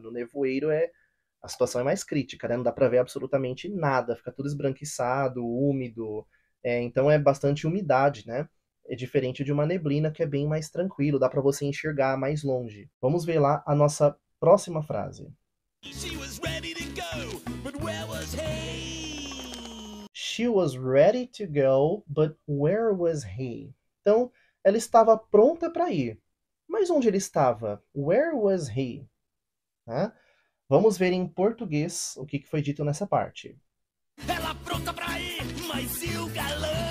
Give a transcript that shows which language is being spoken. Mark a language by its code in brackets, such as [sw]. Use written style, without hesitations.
[pt] No nevoeiro a situação é mais crítica, né? Não dá para ver absolutamente nada, fica tudo esbranquiçado, úmido, então é bastante umidade, né? É diferente de uma neblina que é bem mais tranquilo, dá para você enxergar mais longe. Vamos ver lá a nossa próxima frase. [en] She was ready to go, but where was he? She was ready to go, but where was he? [pt] Então, ela estava pronta para ir. Mas onde ele estava? [en] Where was he? [pt] Né? Vamos ver em português o que foi dito nessa parte. Ela pronta pra ir, mas e o galã?